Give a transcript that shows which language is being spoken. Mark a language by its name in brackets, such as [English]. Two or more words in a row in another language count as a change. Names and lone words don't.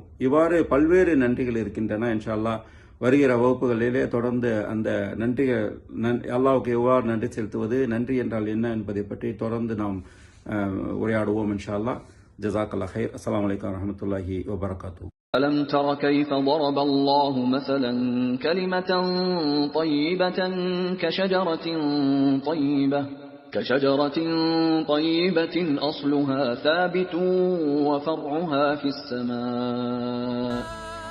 [Tamil] இவ்வாறு பல்வேறு நன்றிகள் இருக்கின்றன. [Arabic] إن شاء الله [Tamil] வருகிற வகுப்புகளிலே தொடர்ந்து அந்த நன்றிகள், அல்லாஹ்வுக்கு எவ்வாறு நன்றி செலுத்துவது, நன்றி என்றால் என்ன என்பதை பற்றி தொடர்ந்து நாம் உரையாடுவோம் [Arabic] إن شاء الله. جزاك الله خير. السلام عليكم ورحمة الله وبركاته. ألم تر كيف ضرب الله مثلا كلمة طيبة كشجرة طيبة أصلها ثابت وفرعها في السماء